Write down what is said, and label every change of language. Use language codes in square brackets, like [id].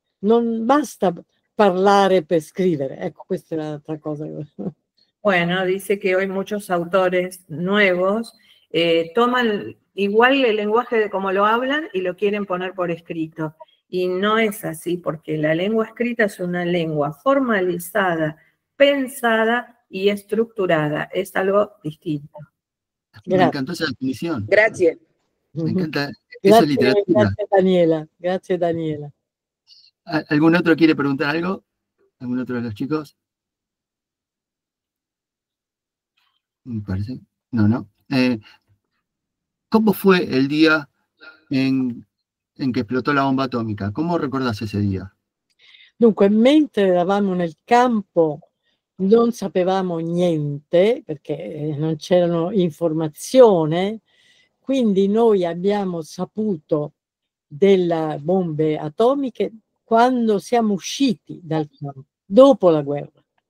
[it] Non basta parlare per scrivere, ecco, questa è l'altra cosa. [es] Bueno, dice que hoy muchos autores nuevos toman igual el lenguaje de cómo lo hablan y lo quieren poner por escrito. Y no es así, porque la lengua escrita es una lengua formalizada, pensada y estructurada. Es algo distinto. Me encantó esa definición. Gracias. Me encanta esa literatura. [it] Grazie Daniela, grazie Daniela. [es] ¿Algún otro quiere preguntar algo? ¿Algún otro de los chicos? Me parece. No. ¿Cómo fue el día en [it] che esplotò la bomba atomica? [es] ¿Cómo recordás ese día? [it] Dunque, mentre eravamo nel campo non sapevamo niente, perché non c'erano informazioni, quindi noi abbiamo saputo delle bombe atomiche quando siamo usciti dal campo, dopo la guerra.